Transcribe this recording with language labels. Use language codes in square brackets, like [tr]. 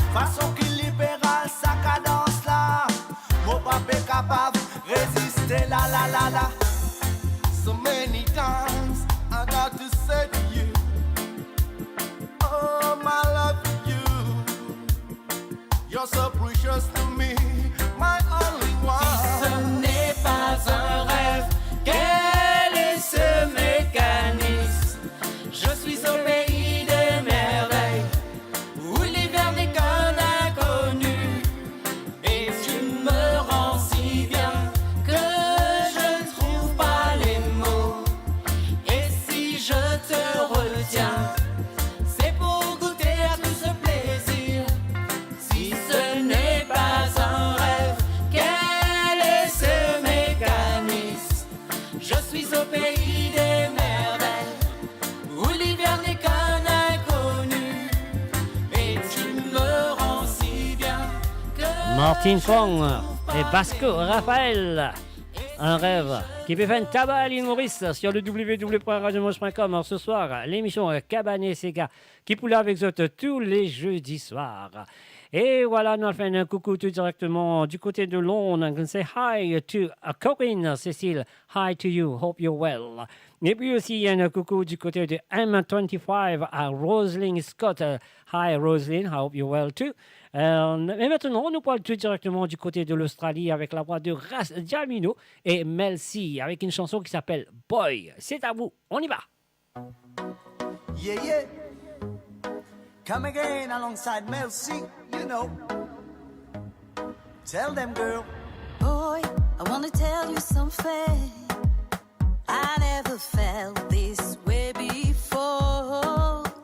[fr] Façon qui libérale, sa cadence là. Mon papa est capable résister, la la la la. [en] So many times I got to say to you, oh my love for you, you're so precious to me, my only one. [fr] Ce n'est pas un rêve, quel est ce mécanisme? Je suis au pays des merveilles, où l'hiver n'est qu'un inconnu. Et tu me rends si bien que je ne trouve pas les mots. Et si je te retiens, c'est pour goûter à tout ce plaisir. Si ce n'est pas un rêve, quel est ce mécanisme? Je suis au pays des merveilles, où l'hiver n'est qu'un inconnu. Et tu me rends si bien que Martin Fong et Basco Raphaël. Un rêve qui peut faire un tabac à l'île Maurice sur le www.radiomoche.com. Alors ce soir, l'émission Cabanet Sega qui poule avec vous tous les jeudis soirs. Et voilà, nous allons faire un coucou tout directement du côté de Londres. [en] I'm going to say hi to Corinne, Cécile. Hi to you, hope you're well. [fr] Et puis aussi, un coucou du côté de M25 à Roselyne Scott. [en] Hi Roselyne, I hope you're well too. [fr] Mais maintenant, nous parlons tout directement du côté de l'Australie avec la voix de Ras Diamino et Mel C avec une chanson qui s'appelle Boy. C'est à vous, on y va. [en] Yeah, yeah. Come again alongside Mel C, you know. Tell them, girl. Boy, I wanna tell you something. I never felt this way before.